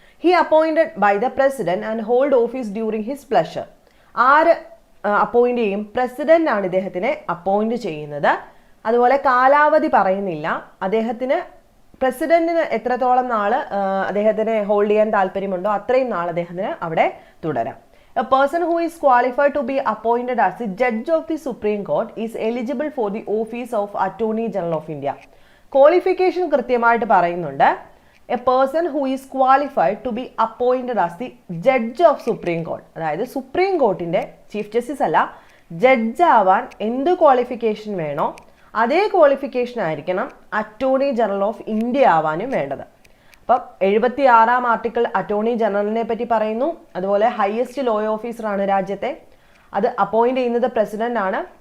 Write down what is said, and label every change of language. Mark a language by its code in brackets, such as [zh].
[en] He appointed by the president and hold office during his pleasure. [ml] ആര് appoint ചെയ്യും? President ആണ് ഇദ്ദേഹത്തിനെ appoint ചെയ്യുന്നത്. അതുപോലെ കാലാവധി പറയുന്നില്ല. അദ്ദേഹത്തിന് പ്രസിഡന്റിന് എത്രത്തോളം നാൾ അദ്ദേഹത്തിനെ ഹോൾഡ് ചെയ്യാൻ താല്പര്യമുണ്ടോ അത്രയും നാൾ അദ്ദേഹത്തിന് അവിടെ തുടരാം. [en] A person who is qualified to be appointed as the judge of the Supreme Court is eligible for the office of Attorney General of India. [ml] Qualification കൃത്യമായിട്ട് പറയുന്നുണ്ട്. [en] A person who is qualified to be appointed as the judge of Supreme Court. [ml] അതായത് supreme കോർട്ടിന്റെ chief justice അല്ല, judge ആവാൻ എന്ത് qualification വേണോ അതേ qualification ആയിരിക്കണം attorney general of India ആവാനും വേണ്ടത്. അപ്പം 76 ആർട്ടിക്കിൾ അറ്റോർണി ജനറലിനെ പറ്റി പറയുന്നു. അതുപോലെ ഹയസ്റ്റ് ലോ ഓഫീസറാണ് രാജ്യത്തെ. അത് അപ്പോയിന്റ് ചെയ്യുന്നത് പ്രസിഡന്റ് ആണ്.